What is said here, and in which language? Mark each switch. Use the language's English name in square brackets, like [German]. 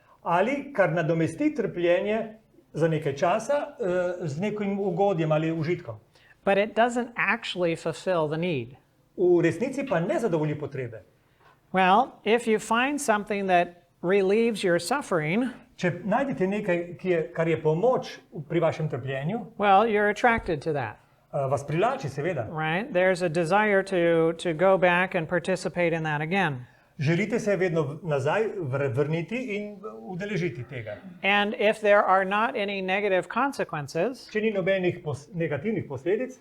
[Slovenian] Ali kar nadomesti trpljenje za nekaj časa z nekim ugodjem ali užitkom? [English] But it doesn't actually fulfill the need. [Slovenian] V resnici pa ne zadovolji potrebe. [English] Well, if you find something that relieves your suffering, [Slovenian] Če najdete nekaj, kar je pomoč pri vašem trpljenju, [English] well, you're attracted to that, [Slovenian] vas privlači, seveda. [English] right? There's a desire to go back and participate in that again. [Slovenian] Želite se vedno nazaj vrniti in udeležiti tega. [English] And if there are not any negative consequences, [Slovenian] Če ni nobenih negativnih posledic,